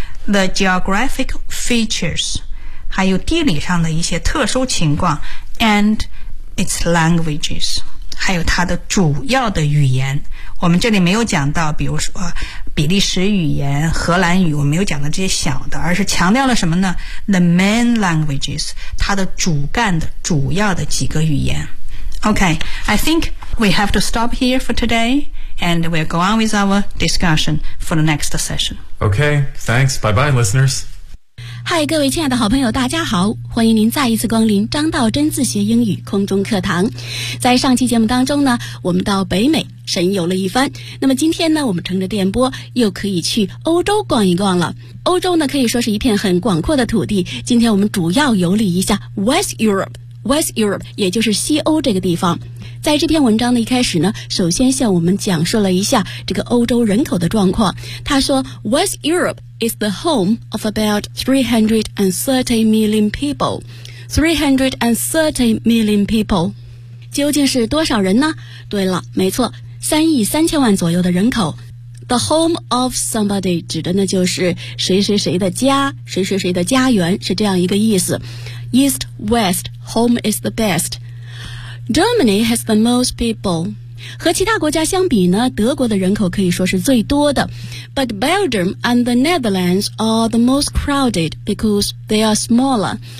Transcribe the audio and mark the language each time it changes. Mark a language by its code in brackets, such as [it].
[en] the geographic features, [zh] 还有地理上的一些特殊情况 [en] and its languages, [zh] 还有它的主要的语言。我们这里没有讲到比如说比利时语言、荷兰语，我没有讲到这些小的，而是强调了什么呢？ [en] The main languages, [zh] 它的主干的主要的几个语言。 [en] OK, I think we have to stop here for today and we'll go on with our discussion for the next session. OK, thanks, bye bye listeners. [zh] 嗨，各位亲爱的好朋友，大家好，欢迎您再一次光临张道真自学英语空中课堂。在上期节目当中呢，我们到北美神游了一番，那么今天呢，我们乘着电波又可以去欧洲逛一逛了。欧洲呢可以说是一片很广阔的土地，今天我们主要游历一下 West Europe, West Europe 也就是西欧这个地方。在这篇文章的一开始呢，首先向我们讲述了一下这个欧洲人口的状况。他说 [en] West Europeis the home of about 330 million people. 330 million people. [zh] 究竟是多少人呢？对了，没错，3亿3000万左右的人口。 [en] The home of somebody [zh] 指的呢就是谁谁谁的家，谁谁谁的家园，是这样一个意思。 [en] East, West, home is the best. Germany has the most people. [zh] 和其他国家相比呢，德国的人口可以说是最多的。 [en] But Belgium and the Netherlands are the most crowded because they are smaller.